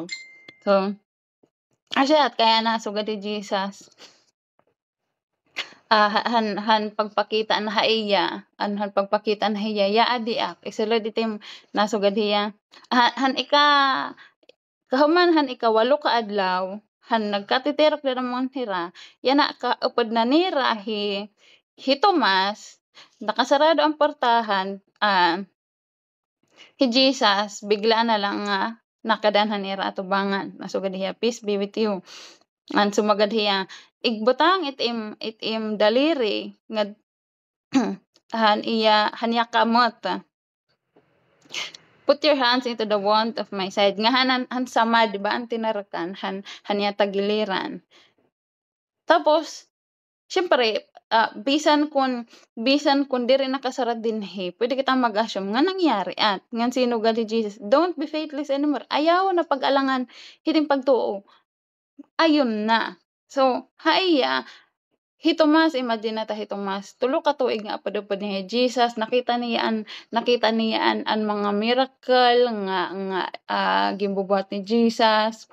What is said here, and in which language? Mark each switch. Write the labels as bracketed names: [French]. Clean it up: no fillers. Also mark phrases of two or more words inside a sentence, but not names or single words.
[Waray] So, asyat kaya nasugad ni Jesus han pagpakita na haiya han pagpakita na hiya yaa diak isulod itim nasugad hiya han kahuman han ikawalo ka adlaw han nagkatitirok dira mon hira yana kaupod na nira hi Tomas nakasarado ang portahan hi Jesus bigla na lang nga nakadanhan nira atubangan nasugad hiya [English] peace be with you. [Waray] Ang sumagad hiya igbutang itim daliri nga han yakamot. [English] Put your hands into the wound of my side [Waray] nga han sama di ba ang tinarakan han tagiliran. Tapos siyempre bisan kun diri nakasarad dinhi pwede kitang mag-assume nga nangyari at ngan sinugad ni Jesus [English] don't be faithless anymore [Waray] ayaw na pag-alangan hiting pagtuo ayun na. So haiya hi Tomas imagine nata hi Tomas tulo ka tuig nga apod-upod ni Jesus nakita niya ang mga miracle nga ginbubuhat ni Jesus.